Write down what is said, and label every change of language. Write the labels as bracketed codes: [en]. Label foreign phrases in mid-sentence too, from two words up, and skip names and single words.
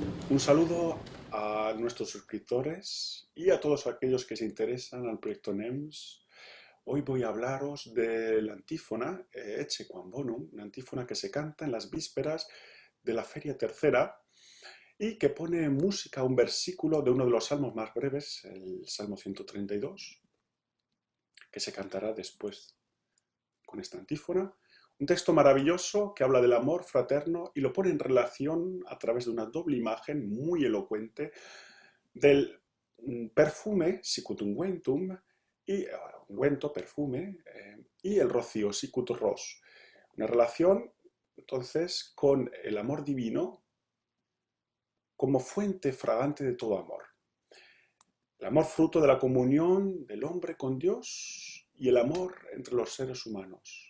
[es] Un saludo a nuestros suscriptores y a todos aquellos que se interesan al proyecto NEMS. Hoy voy a hablaros de la antífona [la] Ecce quam bonum, [es] una antífona que se canta en las vísperas de la Feria Tercera y que pone en música un versículo de uno de los salmos más breves, el Salmo 132, que se cantará después con esta antífona. Un texto maravilloso que habla del amor fraterno y lo pone en relación a través de una doble imagen muy elocuente del perfume, [la] sicut unguentum, [es] y ungüento, perfume, y el rocío, [la] sicut ros. [es] Una relación, entonces, con el amor divino como fuente fragante de todo amor. El amor fruto de la comunión del hombre con Dios y el amor entre los seres humanos.